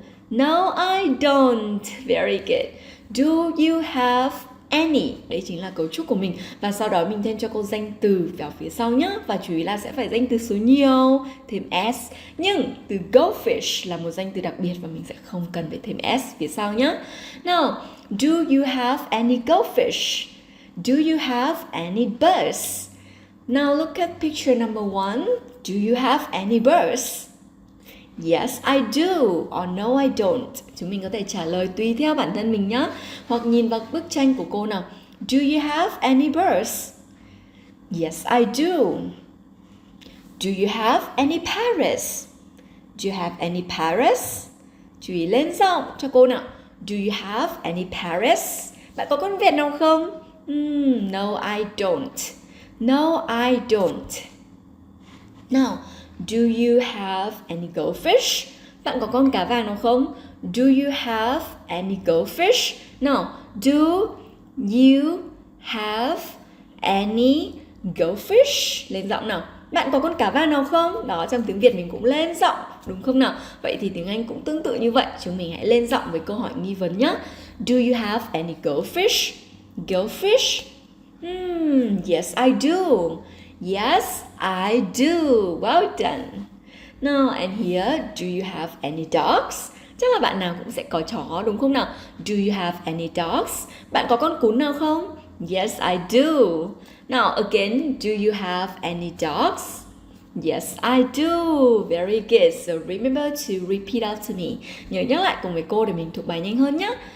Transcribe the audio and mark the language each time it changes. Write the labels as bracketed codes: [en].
[en] No, I don't. Very good. Do you have any? [vi] Đấy chính là cấu trúc của mình. Và sau đó mình thêm cho cô danh từ vào phía sau nhé. Và chú ý là sẽ phải danh từ số nhiều, thêm s. Nhưng từ goldfish là một danh từ đặc biệt và mình sẽ không cần phải thêm s phía sau nhé. [en] Now, do you have any goldfish? Do you have any birds? Now look at picture number 1. Do you have any birds? Yes, I do. Or no, I don't. [vi] Chúng mình có thể trả lời tùy theo bản thân mình nhé. Hoặc nhìn vào bức tranh của cô nào. [en] Do you have any birds? Yes, I do. Do you have any parrots? Do you have any parrots? [vi] Chú ý lên giọng cho cô nào. [en] Do you have any parrots? [vi] Bạn có con vẹt nào không? [en] No, I don't. No, I don't. Now, do you have any goldfish? [vi] Bạn có con cá vàng nào không? [en] Do you have any goldfish? Now, do you have any goldfish? [vi] Lên giọng nào. Bạn có con cá vàng nào không? Đó, trong tiếng Việt mình cũng lên giọng, đúng không nào? Vậy thì tiếng Anh cũng tương tự như vậy. Chúng mình hãy lên giọng với câu hỏi nghi vấn nhé. [en] Do you have any goldfish? Goldfish? Yes, I do. Yes, I do. Well done. Now, and here, do you have any dogs? [vi] Chắc là bạn nào cũng sẽ có chó đúng không nào? [en] Do you have any dogs? [vi] Bạn có con cún nào không? [en] Yes, I do. Now, again, do you have any dogs? Yes, I do. Very good. So, remember to repeat after me. [vi] Nhớ nhắc lại cùng với cô để mình thuộc bài nhanh hơn nhé.